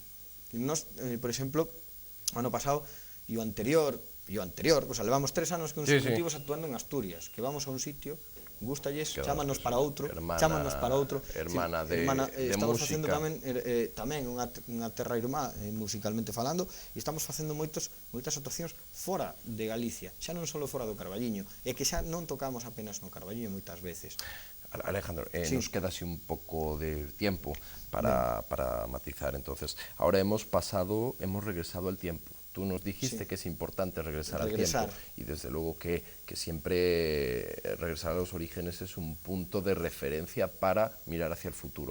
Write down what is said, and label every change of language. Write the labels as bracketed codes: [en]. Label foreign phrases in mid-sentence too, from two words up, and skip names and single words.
[gl] Nos, por exemplo, o ano pasado e o anterior, pois levamos 3 anos consecutivos actuando en Asturias, que vamos a un sitio, gústalles, chámanos para outro, [es] hermana de estamos música. [gl] facendo tamén unha terra irmá musicalmente falando, e estamos facendo moitas actuacións fora de Galicia, xa non só fora do Carballiño, e que xa non tocamos apenas no Carballiño moitas veces. [es] Alejandro, nos queda así un poco de tiempo para matizar. Entonces, ahora hemos regresado al tiempo. Tú nos dijiste que es importante regresar al tiempo, y desde luego que siempre regresar a los orígenes es un punto de referencia para mirar hacia el futuro.